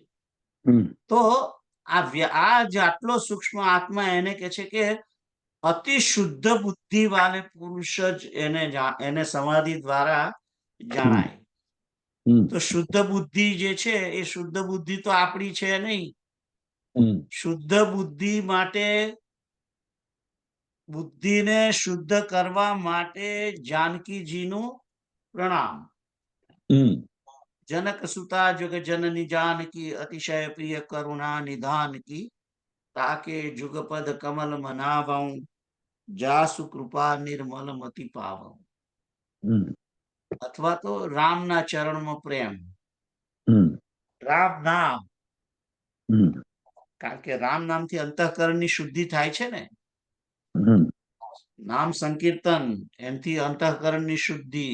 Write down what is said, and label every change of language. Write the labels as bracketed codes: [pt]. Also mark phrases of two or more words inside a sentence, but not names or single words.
[gu] તો આ જે આટલો સૂક્ષ્મ આત્મા, એને કે છે કે અતિ શુદ્ધ બુદ્ધિ વાલે પુરુષ જ એને સમાધિ દ્વારા જણાય. તો શુદ્ધ બુદ્ધિ જે છે, એ શુદ્ધ બુદ્ધિ તો આપણી છે નહીં. શુદ્ધ બુદ્ધિ માટે, બુદ્ધિને શુદ્ધ કરવા માટે જાનકીજીનું પ્રણામ. [awa] जनक सुता जुग जननी जानकी अतिशय प्रिय करुणा निधान की ताके जुगपद कमल मनावऊं जासु कृपा निर्मल मति पावऊं. [gu] અથવા તો રામના ચરણમાં પ્રેમ, રામ નામ. કારણ કે રામ નામથી અંતઃકરણની શુદ્ધિ થાય છે ને. નામ સંકીર્તન, એમથી અંતઃકરણની શુદ્ધિ.